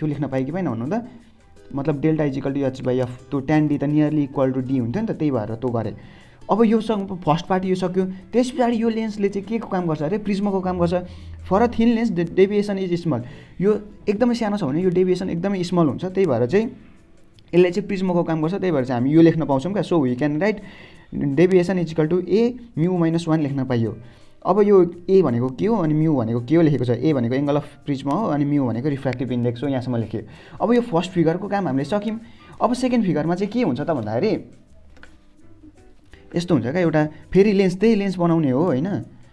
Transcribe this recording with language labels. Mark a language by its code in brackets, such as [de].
[ne] यो लेख्न पाएँ कि भएन भन्नु त, मतलब डेल्टा = h/f, त्यो tan d त नियरली इक्वल टु d हुन्थ्यो नि त, त्यही भएर त्यो गरेँ। अब योसँग फर्स्ट पार्ट यो सक्यो। त्यस पछाडि यो लेन्सले चाहिँ के को काम गर्छ अरे, प्रिज्मको काम गर्छ। [en] For a thin lens deviation is small. [ne] यो एकदमै सानो छ भने यो डेभिएसन एकदमै स्मल हुन्छ, त्यही भएर चाहिँ यसले चाहिँ प्रिज्मको काम गर्छ। त्यही भएर चाहिँ हामी यो लेख्न पाउँछौँ क्या। [en] so we can write deviation = A mu -1 [ne] लेख्न पाइयो। अब यो ए भनेको के हो अनि म्यू भनेको के हो लेखेको छ। ए भनेको एङ्गल अफ प्रिज्म हो, अनि म्यू भनेको रिफ्र्याक्टिभ इन्डेक्स हो। यहाँसम्म लेखेँ। अब यो फर्स्ट फिगरको काम हामीले सक्यौँ। अब सेकेन्ड फिगरमा चाहिँ के हुन्छ त भन्दाखेरि यस्तो हुन्छ क्या, एउटा फेरि लेन्स, त्यही लेन्स बनाउने हो होइन।